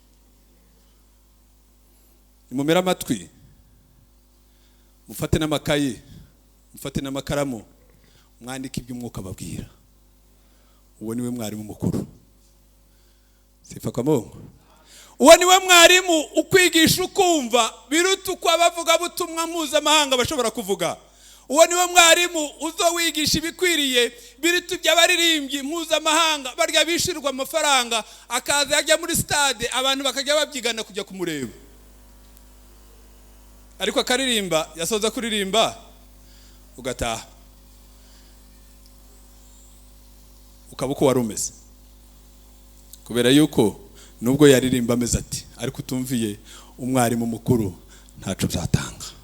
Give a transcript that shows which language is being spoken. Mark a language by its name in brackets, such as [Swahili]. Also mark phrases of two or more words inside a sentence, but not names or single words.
[Kinyarwanda] Nimumera amatwi, mufate n'amakayi, mufate n'amakaramu, mwandike ibyo Umwuka ababwira. Uwo niwe mwarimu mukuru. [Swahili] Sifa kwa Mungu. [Kinyarwanda] Uwo niwe mwarimu ukwigisha ukumva biruta uko abavuga butumwa mpuzamahanga bashobora kuvuga. Uwo niwe mwarimu uzowigisha ibikwiriye biruta iby'abaririmbyi mpuzamahanga barya bishyirwa amafaranga, akaza yajya muri stade abantu bakajya babyigana kujya kumureba, ariko akaririmba, yasoza kuririmba ugataha ukaba uko wari umeze, kubera yuko nubwo yaririmba ameze ati ariko utumviye umwarimu mukuru ntaco byatanga.